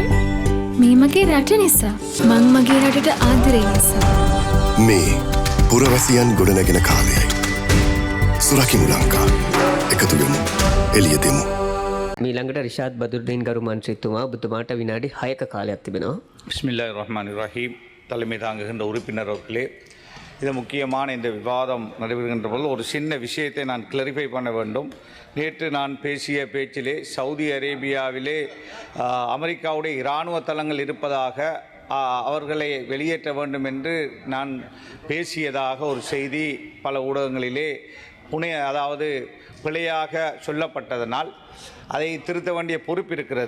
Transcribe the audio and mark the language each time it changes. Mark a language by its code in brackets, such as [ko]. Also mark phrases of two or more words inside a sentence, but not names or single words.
[si] මේ මගේ රට නිසා. මං මගේ රටට ආදරේ නිසා. මේ පුරවැසියන් ගොඩනැගෙන කාලයයි. සුරකිමු ලංකා. එකතු වෙමු. එළිය දෙමු. මීළඟට රිෂාද් බදුරුදීන් ගරු මන්ත්‍රීතුමා ඔබතුමාට විනාඩි 6ක காலයක් තිබෙනවා. [ar] بسم الله الرحمن الرحيم. [ta] தலைமை தாங்குகின்ற உறுப்பினர் அவர்களே, இது முக்கியமான இந்த விவாதம் நடைபெறுகின்ற போது ஒரு சின்ன விஷயத்தை நான் கிளாரிஃபை பண்ண வேண்டும். நேற்று நான் பேசிய பேச்சிலே சவுதி அரேபியாவிலே அமெரிக்காவுடைய இராணுவ தளங்கள் இருப்பதாக அவர்களை வெளியேற்ற வேண்டும் என்று நான் பேசியதாக ஒரு செய்தி பல ஊடகங்களிலே அதாவது பிழையாக சொல்லப்பட்டதனால் அதை திருத்த வேண்டிய பொறுப்பு இருக்கிறது.